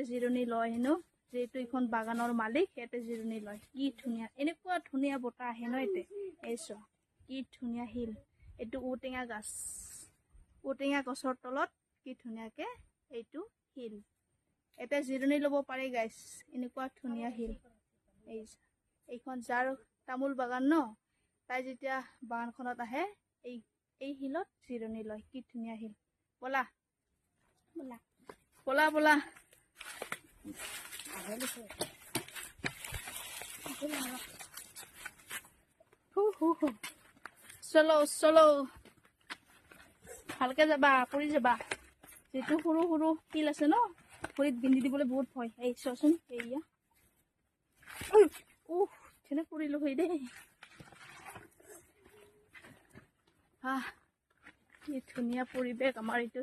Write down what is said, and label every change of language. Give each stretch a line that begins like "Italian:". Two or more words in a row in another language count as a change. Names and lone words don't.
Assamese: জিৰণি লয় হেনো যিহেতু এইখন বাগানৰ মালিক ইয়াতে জিৰণি লয় কি ধুনীয়া এনেকুৱা ধুনীয়া বতাহ আহে ন ইয়াতে এই চোৱা কি ধুনীয়া শিল এইটো ঔটেঙা গাছ ঔটেঙা গছৰ তলত কি ধুনীয়াকে এইটো শিল এটা জিৰণি ল'ব পাৰে গাইছ এনেকুৱা ধুনীয়া শিল এইখন যাৰ তামোল বাগান ন তাই যেতিয়া বাগানখনত আহে এই শিলত জিৰণি লয় কি ধুনীয়া শিল বলা বলা বলা বলা
Hindi: चलो चलो
Assamese: ভালকে যাবা পৰি যাবা যিটো সৰু সৰু শিল আছে ন ভৰিত বিন্ধি দিবলৈ বহুত ভয় এই চোৱাচোন এইয়া তেনে পৰিলো হৈ দেই কি ধুনীয়া পৰিৱেশ আমাৰ এইটো